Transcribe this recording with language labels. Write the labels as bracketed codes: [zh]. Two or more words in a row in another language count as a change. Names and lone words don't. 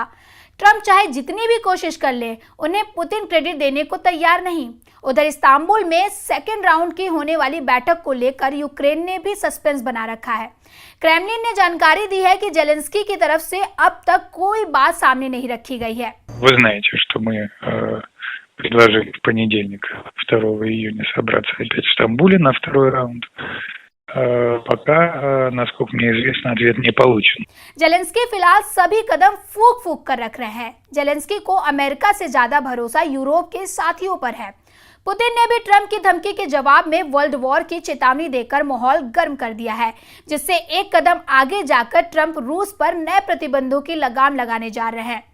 [hi] ट्रंप चाहे जितनी भी कोशिश कर ले, उन्हें पुतिन क्रेडिट देने को तैयार नहीं। उधर इस्तांबुल में [en] second round [hi] की होने वाली बैठक को लेकर यूक्रेन ने भी सस्पेंस बना रखा है। क्रेमलिन ने जानकारी दी है कि जेलेंस्की की तरफ से अब तक कोई बात सामने नहीं रखी गई है। [ru] Вы знаете, что мы предложили в понедельник, 2 июня, собраться опять в Стамбуле на второй раунд. Пока, насколько мне известно, ответ не получен. [hi] जेलेंस्की फिलहाल सभी कदम फूंक फूंक कर रख रहे हैं। जेलेंस्की को अमेरिका से ज्यादा भरोसा यूरोप के साथियों पर है। पुतिन ने भी ट्रंप की धमकी के जवाब में [en] world war [hi] की चेतावनी देकर माहौल गर्म कर दिया है, जिससे एक कदम आगे जाकर ट्रंप रूस पर नए प्रतिबंधों की लगाम लगाने जा रहे हैं।